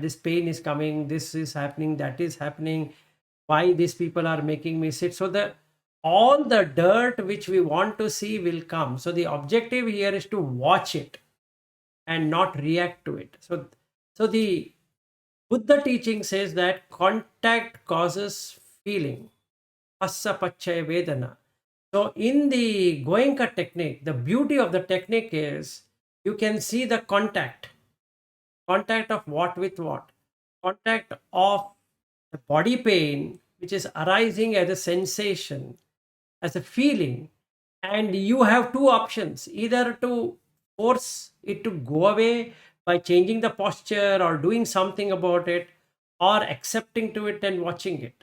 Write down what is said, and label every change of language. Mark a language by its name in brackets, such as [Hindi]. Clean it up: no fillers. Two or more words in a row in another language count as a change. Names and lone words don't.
[English] This pain is coming, this is happening, that is happening. Why these people are making me sit? So the all the dirt which we want to see will come. So the objective here is to watch it and not react to it. So the Buddha teaching says that contact causes feeling. [Pali] Hassa pachaya vedana. [English] So in the Goenka technique, the beauty of the technique is you can see the contact of what with what, contact of the body pain which is arising as a sensation, as a feeling, and you have two options: either to force it to go away by changing the posture or doing something about it, or accepting to it and watching it.